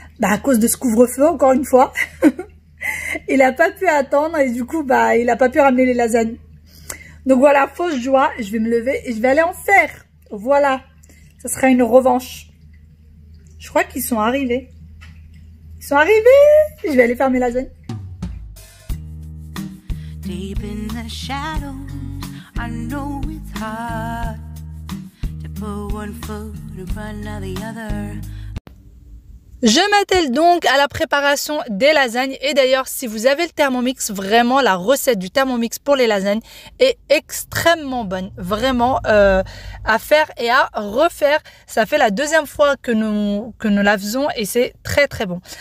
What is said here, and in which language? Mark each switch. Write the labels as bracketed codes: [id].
[fr] À cause de ce couvre-feu, encore une fois. Il n'a pas pu attendre et du coup, il n'a pas pu ramener les lasagnes. Donc voilà, fausse joie. Je vais me lever et je vais aller en faire. Voilà. Ça sera une revanche. Je crois qu'ils sont arrivés. Ils sont arrivés. Je vais aller faire mes lasagnes. [en] Deep in the shadows, I know it's hard to put one foot in front of the other. [fr] Je m'attelle donc à la préparation des lasagnes et d'ailleurs si vous avez le Thermomix, vraiment la recette du Thermomix pour les lasagnes est extrêmement bonne, vraiment à faire et à refaire. Ça fait la deuxième fois que nous la faisons et c'est très bon.